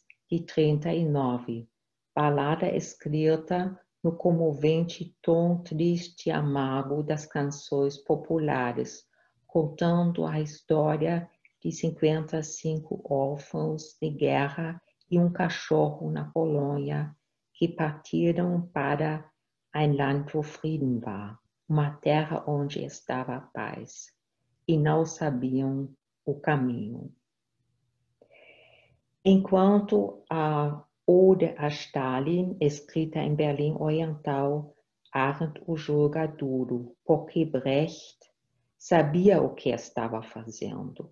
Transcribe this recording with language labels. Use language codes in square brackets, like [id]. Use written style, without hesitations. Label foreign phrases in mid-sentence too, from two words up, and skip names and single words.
[pt] de 39, balada escrita no comovente tom triste e amargo das canções populares, contando a história de 55 órfãos de guerra e um cachorro na Polônia que partiram para [de] ein Land, wo Frieden war, [pt] uma terra onde estava a paz, e não sabiam o caminho. Enquanto a Ode a Stalin, escrita em Berlim Oriental, Arendt o julga duro, porque Brecht sabia o que estava fazendo.